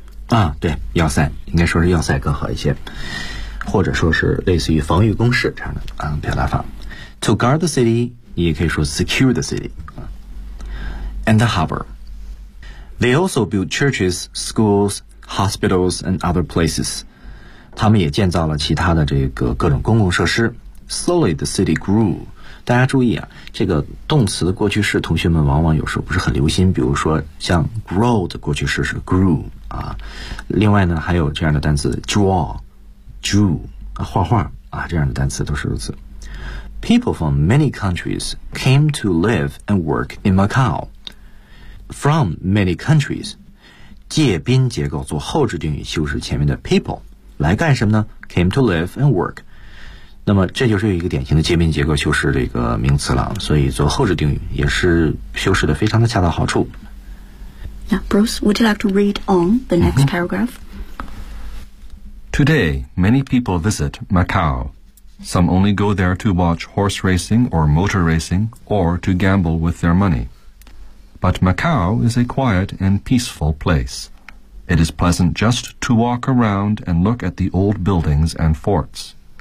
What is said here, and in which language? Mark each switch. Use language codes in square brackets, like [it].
[zh] 啊，对，要塞应该说是要塞更好一些，或者说是类似于防御工事这样的、表达法。 [en] To guard the city， [zh] 也可以说 [en] secure the city。 And the harbor， they also built churches， schools， hospitals， and other places。 [zh] 他们也建造了其他的这个各种公共设施。 [en] Slowly the city grew。 [zh] 大家注意啊，这个动词的过去式，同学们往往有时候不是很留心。比如说像 grow 的过去式是 grew。啊，另外呢，还有这样的单词 draw, drew、啊、画画啊，这样的单词都是如此。 [en] People from many countries came to live and work in Macau. From many countries, [zh] 介宾结构做后置定语修饰前面的 people 来干什么呢 ？ [en] Came to live and work. [zh] 那么这就是一个典型的介宾结构修饰的一个名词了，所以做后置定语也是修饰的非常的恰到好处。 [en] Yeah, Bruce, would you like to read on the next、mm-hmm. paragraph? Today, many people visit Macau. Some only go there to watch horse racing or motor racing or to gamble with their money. But Macau is a quiet and peaceful place. It is pleasant just to walk around and look at the old buildings and forts.